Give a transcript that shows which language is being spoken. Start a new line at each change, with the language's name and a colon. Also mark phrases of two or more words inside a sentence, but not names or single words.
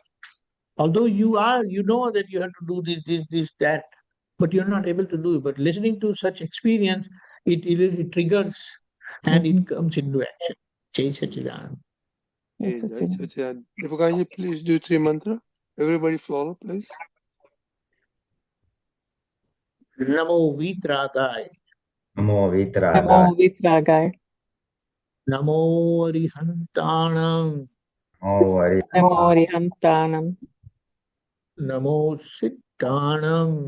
English: Although you know that you have to do this, that, but you're not able to do it. But listening to such experience, it triggers and it comes into action.
Hindi: Jai Sachidanand. Okay, Jai Sachidanand. Deepakanandji,
English: please do 3 mantra. Everybody follow, please.
Prakrit languages: Namo Vitragai. Namo Namo Vitragai. Vitragai. Namo Arihantanam. Namo Rihantanam. Namo Siddhanam.